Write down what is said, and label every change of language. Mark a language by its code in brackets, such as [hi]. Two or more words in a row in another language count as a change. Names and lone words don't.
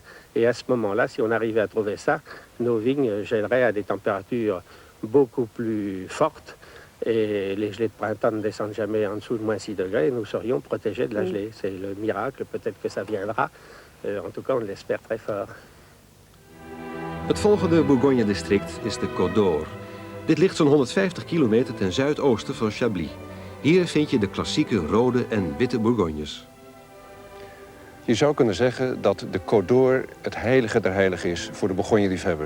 [fr] Et à ce moment-là, si on arrivait à trouver ça, nos vignes gèleraient à des températures beaucoup plus fortes et les gelées de printemps ne descendent jamais en dessous de moins 6 degrés et nous serions protégés de la gelée. C'est le miracle, peut-être que ça viendra. En tout cas, on l'espère très fort. [nl] Het volgende Bourgogne-district is de Côte d'Or. Dit ligt zo'n 150 kilometer ten zuidoosten van Chablis. Hier vind je de klassieke rode en witte Bourgognes. Je zou kunnen zeggen dat de Côte d'Or het heilige der heiligen is voor de Bourgogne-liefhebber.